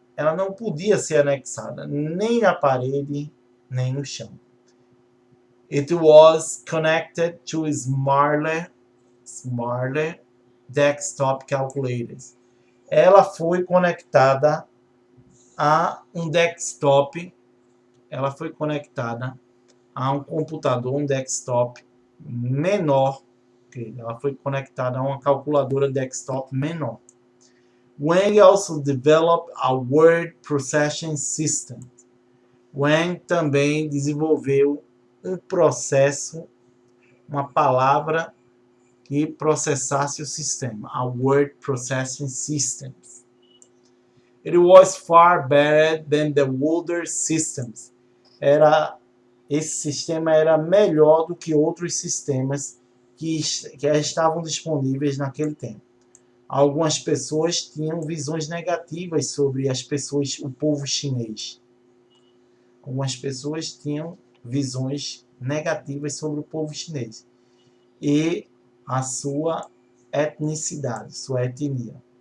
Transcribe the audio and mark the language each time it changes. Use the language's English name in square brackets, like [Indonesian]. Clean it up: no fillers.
[Portuguese] Ela não podia ser anexada nem na parede, nem no chão. [English] It was connected to smaller desktop calculators. [Portuguese] Ela foi conectada a um desktop. Ela foi conectada a um computador, um desktop menor. Ela foi conectada a uma calculadora desktop menor. [English] Wang also developed a word processing system. [Portuguese] Wang também desenvolveu um processo, uma palavra que processasse o sistema, [English] a word processing system. It was far better than the older systems. [Portuguese] Esse sistema era melhor do que outros sistemas que estavam disponíveis naquele tempo. Algumas pessoas tinham visões negativas sobre o povo chinês. Algumas pessoas tinham visões negativas sobre o povo chinês e a sua etnicidade, sua etnia.